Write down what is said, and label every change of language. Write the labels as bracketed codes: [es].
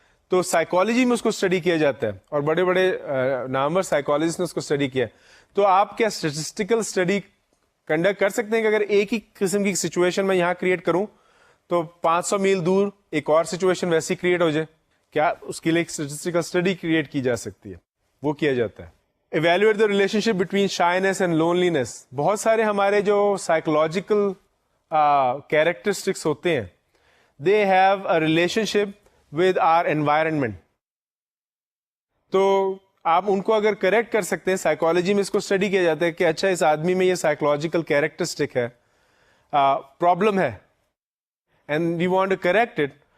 [ur] تو سائیکالوجی میں اس کو اسٹڈی کیا جاتا ہے, اور بڑے بڑے نامور سائیکالوجسٹ نے اس کو اسٹڈی کیا. تو آپ کیا اسٹیٹسٹیکل اسٹڈی کنڈکٹ کر سکتے ہیں کہ اگر ایک ہی قسم کی سچویشن میں یہاں کریٹ کروں تو 500 میل دور ایک اور سچویشن ویسی کریٹ ہو جائے؟ کیا اس کے لیے ایک اسٹیٹسٹیکل اسٹڈی کریٹ کی جا سکتی ہے؟ وہ کیا جاتا ہے. [en] Evaluate the relationship between shyness and loneliness. [ur] بہت سارے ہمارے جو سائیکولوجیکل کیریکٹرسٹکس ہوتے ہیں, [en] They have a relationship with our environment. [ur] تو آپ ان کو اگر کریکٹ کر سکتے ہیں, سائیکالوجی میں اس کو اسٹڈی کیا جاتا ہے کہ اچھا اس آدمی میں یہ سائیکولوجیکل کیریکٹرسٹک ہے, پرابلم ہے, [en] And we want to correct it.